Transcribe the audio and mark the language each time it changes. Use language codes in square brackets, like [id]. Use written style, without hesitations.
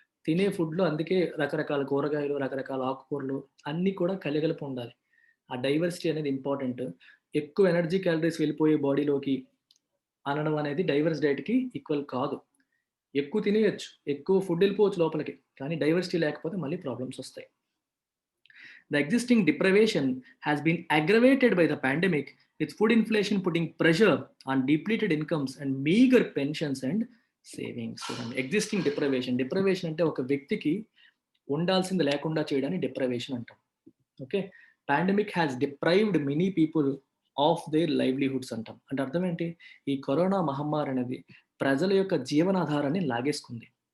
[te] తినే ఫుడ్‌లో అందుకే రకరకాల కూరగాయలు, రకరకాల ఆకుకూరలు అన్నీ కూడా కలగలిపి ఉండాలి. ఆ డైవర్సిటీ అనేది ఇంపార్టెంట్. ఎక్కువ ఎనర్జీ క్యాలరీస్ వెళ్ళిపోయే బాడీలోకి అనడం అనేది డైవర్స్ డైట్‌కి ఈక్వల్ కాదు. ఎక్కువ తినేయొచ్చు, ఎక్కువ ఫుడ్ వెళ్ళిపోవచ్చు లోపలికి. కానీ డైవర్సిటీ లేకపోతే మళ్ళీ ప్రాబ్లమ్స్ వస్తాయి. [en] The existing deprivation has been aggravated by the pandemic, with food inflation putting pressure on depleted incomes and meager pensions and savings. [te] చూడండి, ఎగ్జిస్టింగ్ డిప్రైవేషన్. డిప్రైవేషన్ అంటే ఒక వ్యక్తికి ఉండాల్సింది లేకుండా చేయడాన్ని డిప్రైవేషన్ అంటాం. Okay. [en] pandemic has deprived many people of their livelihoods [te] అంటాం. అంటే అర్థం ఏంటి? ఈ కరోనా మహమ్మారి అనేది ప్రజల యొక్క జీవనాధారాన్ని లాగేసుకుంది.